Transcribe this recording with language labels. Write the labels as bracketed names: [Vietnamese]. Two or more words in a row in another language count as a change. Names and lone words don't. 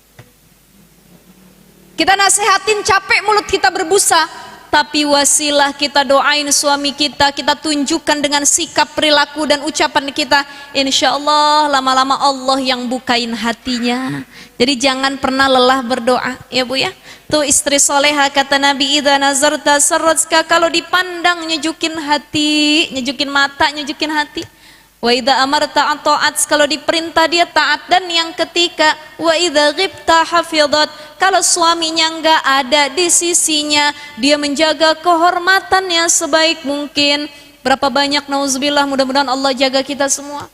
[Indonesian] Kita nasehatin capek mulut kita berbusa, tapi wasilah kita doain suami kita, kita tunjukkan dengan sikap, perilaku dan ucapan kita. [Arabic] إن شاء الله [Indonesian] lama-lama Allah yang bukain hatinya. Jadi jangan pernah lelah berdoa ya bu ya. Tuh istri soleha kata Nabi, [Arabic] إذا نظرت سرتك, [Indonesian] kalau dipandang nyejukin hati, nyejukin mata, nyejukin hati. [Arabic] وإذا أمرت أطاعت, [Indonesian] kalau diperintah dia taat. Dan yang ketiga, [Arabic] وإذا غبت حفظت, [Indonesian] kalau suaminya enggak ada di sisinya, dia menjaga kehormatannya sebaik mungkin. Berapa banyak nauzubillah, mudah-mudahan Allah jaga kita semua.